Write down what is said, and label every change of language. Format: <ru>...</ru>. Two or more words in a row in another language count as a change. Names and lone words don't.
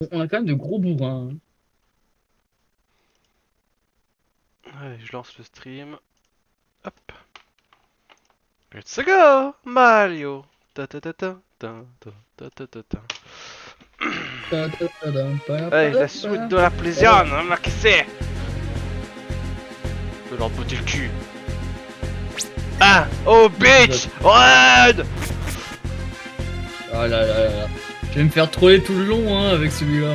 <fr>On a quand même de gros bourrins, hein. Allez, je lance le stream. Hop.</fr> <en>Let's go,</en> <fr>Mario. Ta ta ta ta ta ta ta ta ta ta. Allez, la suite de la plaisir, hein, ma que c'est de leur botter le cul.</fr> <en>Ah, oh bitch, run.</en> <fr>Ah là là là là. Je vais me faire troller tout le long hein, avec celui-là.</fr>